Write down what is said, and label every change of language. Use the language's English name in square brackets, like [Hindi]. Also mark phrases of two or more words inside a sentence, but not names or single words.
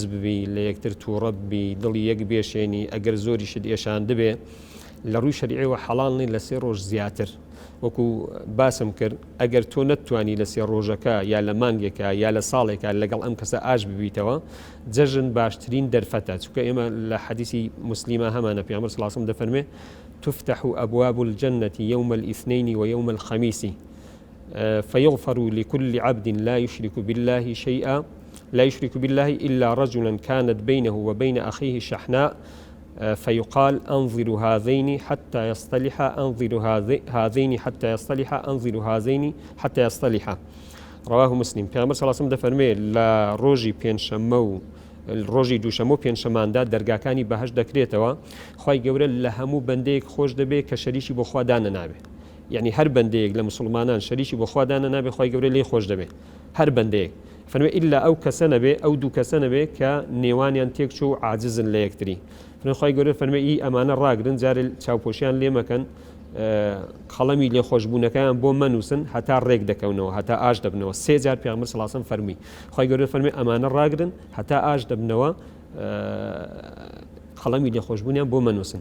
[Central Kurdish] ببی لە یەکتر تووڕە ببی دڵی یەک بێشێنی ئەگەر زۆری شت ئێشان دەبێ لە ڕووی شەریعەوە حەڵاڵنی لە 3 ڕۆژ زیاتر وەکو باسم کرد ئەگەر تۆ نەتوانی لە 3 ڕۆژەکە یا لە مانگێکە یا لە ساڵێکە لەگەڵ ئەم کەسە ئاش ببیتەوە جەژن باشترین دەرفەتە چونکە ئێمە لە حەدیثی مسلیمە هەمانە پێغەمبەر [Arabic] صلی الله علیه و سلم [Central Kurdish] دەفەرمێ [Arabic] تفتح أبواب الجنة يوم الاثنين ويوم الخميس فيغفر لكل عبد لا يشرك بالله إلا رجلا كانت بينه وبين أخيه شحناء فيقال أنظر هذين حتى يصطلحا أنظر هذين حتى يصطلحا أنظر هذين حتى يصطلحا رواه مسلم. [Central Kurdish] پیامبر [Arabic] صلی الله علیه و سلم [Central Kurdish] دەفەرمێ لە ڕۆژی پێنجشەممە و ڕۆژی دووشەمە و پێنجشەماندا دەرگاکانی بەهەشت دەکرێتەوە خی گەورە لە هەموو بەندەیەک خۆش دەبێت کە شەریکی بۆ خوا دانە نابێت یعنی هەر بەندەیەک لە مسلمانان شەریکی بۆ خوا دانە نابێت خی گەورە لێ خۆش دەبێت هەر بەندەیەک فەرمێ ئیلا ئەو کەسە نەبێ ئەو دوو کەسە نەبێ کە نێوانیان تێکچوو و عاجزن لە یەکتری خی گەورە فەرمێ ئی ئەمانە ڕاگرن جارێ چاوپۆشیان لێ مەکەن خەڵەمی لێخۆشبوونەکەیان بۆ مەنووسن هەتا ڕێک دەکەونەوە هەتا ئاش دەبنەوە 3 جار پێغەمبەر [Arabic] صلی الله علیه و سلم [Central Kurdish] فەرمی خی گەورە فەرمێ ئەمانە ڕاگرن هەتا ئاش دەبنەوە خەڵەمی لێخۆشبوونیان بۆ مەنووسن.